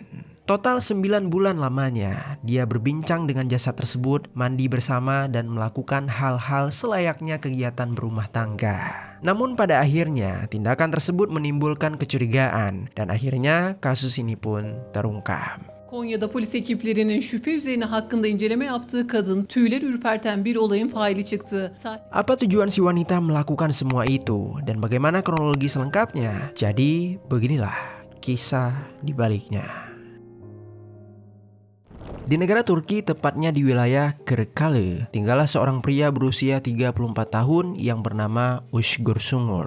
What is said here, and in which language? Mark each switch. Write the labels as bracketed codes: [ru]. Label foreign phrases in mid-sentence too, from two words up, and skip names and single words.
[id] Total 9 bulan lamanya, dia berbincang dengan jasad tersebut, mandi bersama dan melakukan hal-hal selayaknya kegiatan berumah tangga. Namun pada akhirnya, tindakan tersebut menimbulkan kecurigaan dan akhirnya kasus ini pun terungkap. [tr] Konya'da polis ekiplerinin şüphe üzerine hakkında inceleme yaptığı kadın tüyler ürperten bir olayın faili çıktı. [id] Apa tujuan si wanita melakukan semua itu dan bagaimana kronologi selengkapnya? Jadi beginilah kisah di baliknya. Di negara Turki, tepatnya di wilayah Kırıkkale, tinggallah seorang pria berusia 34 tahun yang bernama Özgür Sungur.